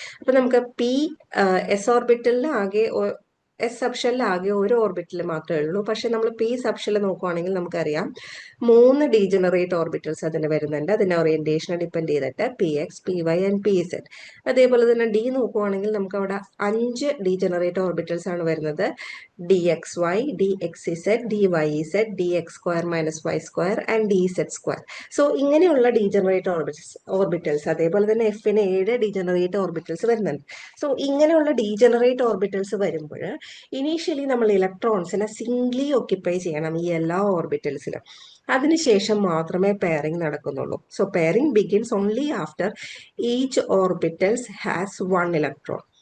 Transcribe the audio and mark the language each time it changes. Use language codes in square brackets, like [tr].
[ml] അപ്പൊ നമുക്ക് എസ് ഓർബിറ്റലിൽ ആകെ എസ് സബ്ഷെല്ലിൽ ആകെ ഒരു ഓർബിറ്റൽ മാത്രമേ ഉള്ളൂ. പക്ഷെ നമ്മൾ പി സബ്ഷെല്ലിൽ നോക്കുവാണെങ്കിൽ നമുക്കറിയാം 3 ഡീജനറേറ്റ് ഓർബിറ്റൽസ് അതിന് വരുന്നുണ്ട്. അതിന്റെ ഓറിയന്റേഷനെ ഡിപ്പെൻഡ് ചെയ്തിട്ട് PX, PY ആൻഡ് PZ. അതേപോലെ തന്നെ ഡി നോക്കുവാണെങ്കിൽ നമുക്ക് അവിടെ 5 ഡീജനറേറ്റ് ഓർബിറ്റൽസ് ആണ് വരുന്നത്. DXY, DXZ, DYZ, DX² - Y² and DZ². So ഇങ്ങനെയുള്ള ഡീജനറേറ്റ് ഓർബിറ്റൽസ് അതേപോലെ തന്നെ എഫിന് 7 ഡീജനറേറ്റ് ഓർബിറ്റൽസ് വരുന്നുണ്ട്. സോ ഇങ്ങനെയുള്ള ഡീജനറേറ്റ് ഓർബിറ്റൽസ് വരുമ്പോൾ ഇനീഷ്യലി നമ്മൾ ഇലക്ട്രോൺസിനെ സിംഗ്ലി ഓക്യുപ്പൈ ചെയ്യണം ഈ എല്ലാ ഓർബിറ്റൽസിലും. അതിനുശേഷം മാത്രമേ pairing നടക്കുന്നുള്ളൂ. [en] So pairing begins only after each orbitals has 1 electron.